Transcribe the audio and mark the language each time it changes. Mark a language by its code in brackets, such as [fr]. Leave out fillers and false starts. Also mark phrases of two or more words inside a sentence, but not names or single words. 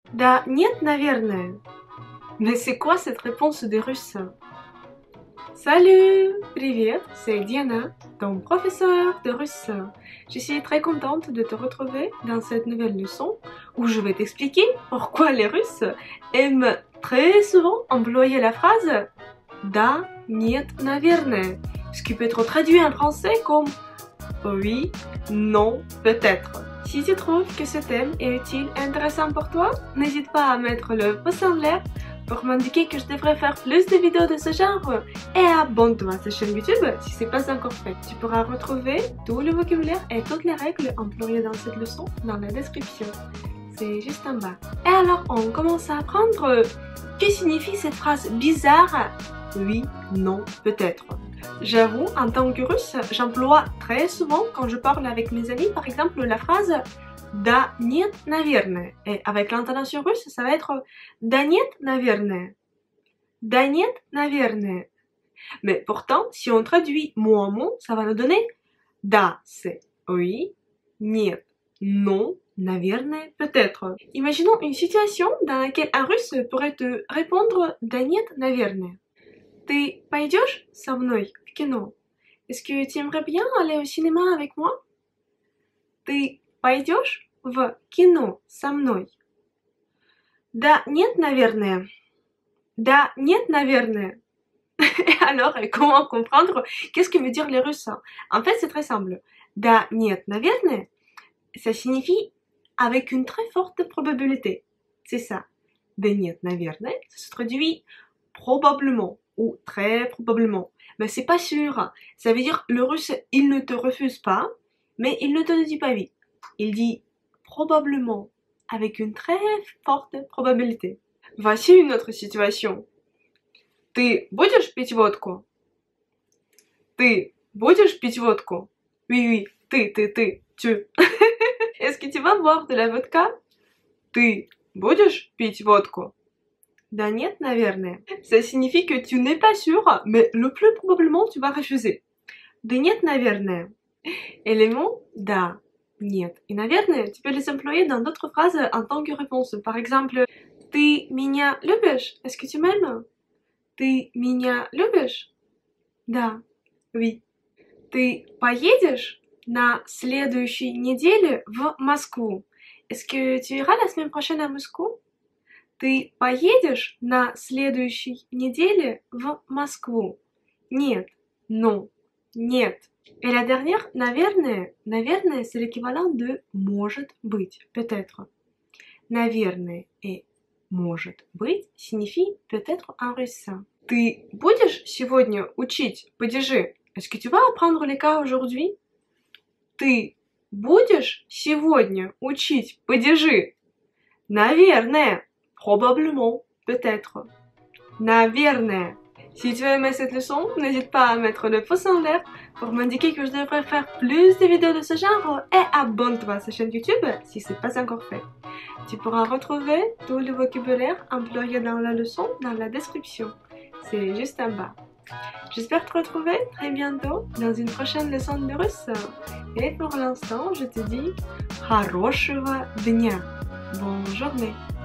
[ru] Да нет, наверное. [fr] Mais c'est quoi cette réponse des Russes? Salut! Привет, c'est Diana, ton professeur de russe. Je suis très contente de te retrouver dans cette nouvelle leçon où je vais t'expliquer pourquoi les Russes aiment très souvent employer la phrase [ru] «Да, нет, наверное», [fr] ce qui peut être traduit en français comme «oui, non, peut-être». Si tu trouves que ce thème est utile et intéressant pour toi, n'hésite pas à mettre le pouce en l'air pour m'indiquer que je devrais faire plus de vidéos de ce genre et abonne-toi à cette chaîne YouTube si ce n'est pas encore fait. Tu pourras retrouver tout le vocabulaire et toutes les règles employées dans cette leçon dans la description. C'est juste en bas. Et alors on commence à apprendre que signifie cette phrase bizarre oui, non, peut-être. J'avoue, en tant que russe, j'emploie très souvent quand je parle avec mes amis, par exemple, la phrase [ru] «Да нет, наверное». [fr] Et avec l'intonation russe, ça va être [ru] «Да нет, наверное». «Да нет, наверное». Mais pourtant, si on traduit mot en mot, ça va nous donner «Да» c'est oui, «нет» non, «наверное» peut-être. [fr] Imaginons une situation dans laquelle un russe pourrait te répondre [ru] «Да нет, наверное». Ты пойдешь со мной в кино? [fr] Est-ce que tu aimerais bien aller au cinéma avec moi? [ru] Ты пойдешь в кино со мной? Да нет, наверное. Да нет, наверное. [fr] Alors, comment comprendre qu'est-ce que veut dire les Russes? En fait, c'est très simple. [ru] Да нет, наверное, [fr] ça signifie avec une très forte probabilité. C'est ça. [ru] Да нет, наверное, [fr] ça se traduit probablement ou très probablement. Mais c'est pas sûr. Ça veut dire le russe, il ne te refuse pas, mais il ne te dit pas oui. Il dit probablement avec une très forte probabilité. Voici une autre situation. [ru] Ты будешь пить водку? Ты будешь пить водку? [fr] Oui, oui, ты, tu. Est-ce que tu vas boire de la vodka? [ru] Ты будешь пить водку? Да нет, наверное. [fr] Ça signifie que tu n'es pas sûr, mais le plus probablement tu vas refuser. [ru] Да нет, наверное. [fr] Et les mots [ru] да, нет [fr] et наверное, tu peux les employer dans d'autres phrases en tant que réponse. Par exemple, [ru] ты меня любишь? [fr] Est-ce que tu m'aimes? [ru] Ты меня любишь? Да, oui. Ты поедешь на следующей неделе в Москву? [fr] Est-ce que tu iras la semaine prochaine à Moscou? [ru] Ты поедешь на следующей неделе в Москву? Нет, non, нет. [fr] Et la dernière, [ru] наверное, наверное, [fr] c'est l'équivalent de [ru] может быть, [fr] peut-être. Наверное et [ru] может быть [fr] signifie peut-être en russe. [ru] Ты будешь сегодня учить падежи? [fr] Est-ce que tu vas apprendre les cas aujourd'hui? [ru] Ты будешь сегодня учить падежи? Наверное. [fr] Probablement, peut-être. [ru] Naверное. [fr] Si tu as aimé cette leçon, n'hésite pas à mettre le pouce en l'air pour m'indiquer que je devrais faire plus de vidéos de ce genre et abonne-toi à cette chaîne YouTube si ce n'est pas encore fait. Tu pourras retrouver tout le vocabulaire employé dans la leçon dans la description. C'est juste en bas. J'espère te retrouver très bientôt dans une prochaine leçon de russe. Et pour l'instant, je te dis [ru] хорошего дня. [fr] Bonne journée.